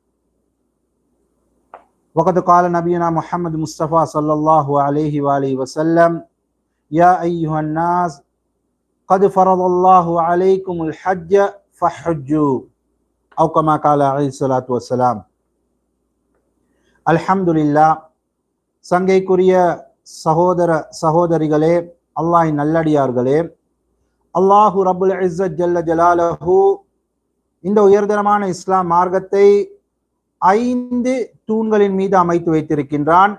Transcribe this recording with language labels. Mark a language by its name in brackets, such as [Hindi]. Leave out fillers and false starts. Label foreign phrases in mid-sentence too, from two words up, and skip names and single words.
[Arabic] وقد قال نبينا محمد مصطفى صلى الله عليه وآله وسلم يا أيها الناس قد فرض الله عليكم الحج فحجوا أو كما قال عليه الصلاة والسلام الحمد لله [Tamil] சங்கைக்குரிய சகோதர சகோதரிகளே, அல்லாஹ்வின் நல்லடியார்களே, [Arabic] الله رب العزة جل جلاله [Tamil] இந்த உயர்தரமான இஸ்லாம் மார்க்கத்தை 5 தூண்களின் மீது அமைத்து வைத்திருக்கின்றான்.